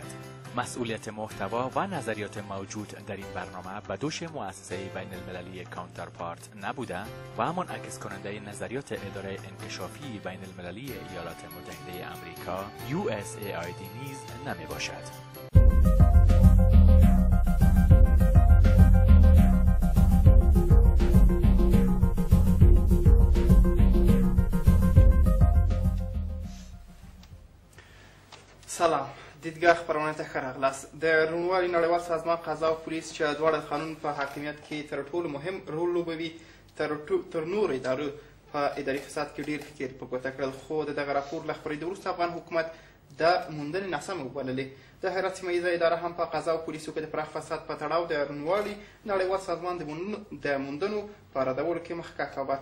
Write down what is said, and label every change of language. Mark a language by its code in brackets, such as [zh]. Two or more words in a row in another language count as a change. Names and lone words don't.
[fa] مسئولیت محتوا و نظریات موجود در این برنامه به دوش مؤسسه بین المللی کانترپارت نبوده و منعکس کننده نظریات اداره انکشافی بین المللی ایالات متحده آمریکا USAID نیز نمی باشد. [ps] سلام، دیدگاه خبرونه ته ښه راغلاست. د روڼوالي نړیوال سازمان قضا او پولیس چې دواړه د قانون په حاکمیت کې تر ټولو مهم رول لوبوي تر نورو ادارو په اداري فساد کې ډېر ښه په ګوته کړل، خو د دغه راپور له خپرېدو وروسته افغان حکومت د موندنې ناسمې وبللې. د هرات سیمه اداره هم په قضا او پولیسو کې د پراخ فساد په تړاو د روڼوالي نړیوال سازمان د موندنو په ردولو کې مخکښ کول.